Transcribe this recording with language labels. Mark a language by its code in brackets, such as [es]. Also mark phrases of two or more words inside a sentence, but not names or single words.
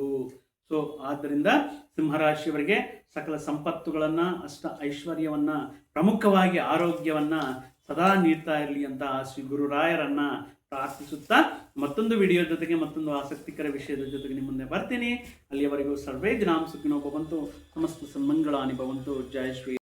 [kn] ಸೊ ಆದ್ದರಿಂದ ಸಿಂಹರಾಶಿಯವರಿಗೆ ಸಕಲ ಸಂಪತ್ತುಗಳನ್ನು, ಅಷ್ಟ ಐಶ್ವರ್ಯವನ್ನು, ಪ್ರಮುಖವಾಗಿ ಆರೋಗ್ಯವನ್ನು ಸದಾ ನೀಡ್ತಾ ಇರಲಿ ಅಂತ ಶ್ರೀ ಗುರುರಾಯರನ್ನ ಪ್ರಾರ್ಥಿಸುತ್ತಾ ಮತ್ತೊಂದು ವಿಡಿಯೋ ಜೊತೆಗೆ, ಮತ್ತೊಂದು ಆಸಕ್ತಿಕರ ವಿಷಯದ ಜೊತೆಗೆ ನಿಮ್ಮ ಮುಂದೆ ಬರ್ತೀನಿ. [sa] ಅಲ್ಲಿಯವರೆಗೂ ಸರ್ವೇ ಜನಾಂ ಸುಖಿನೋ ಭವಂತು, ಸಮಸ್ತ ಸನ್ಮಂಗಳಾನಿ ಭವಂತು. [kn] ಜಯ ಶ್ರೀ